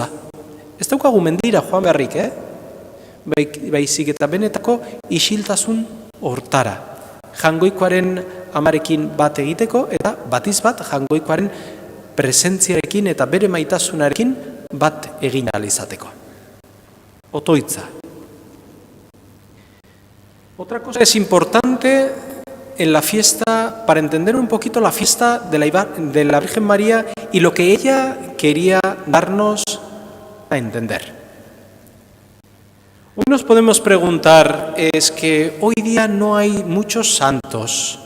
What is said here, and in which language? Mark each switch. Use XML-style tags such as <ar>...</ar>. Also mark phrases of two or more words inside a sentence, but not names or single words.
<eu>Ez daukagu mendira joan beharrik, baizik eta benetako isiltasun hortara. Jaungoikoaren Amarekin bat egiteko eta batiz bat Jaungoikoaren presentziarekin eta bere maitasunarekin bat egin ahal izateko. Otoitza.</eu> <es>Otra cosa es importante en la fiesta, para entender un poquito la fiesta de la Virgen María y lo que ella quería darnos a entender. Hoy nos podemos preguntar, es que hoy día no hay muchos santos.</es>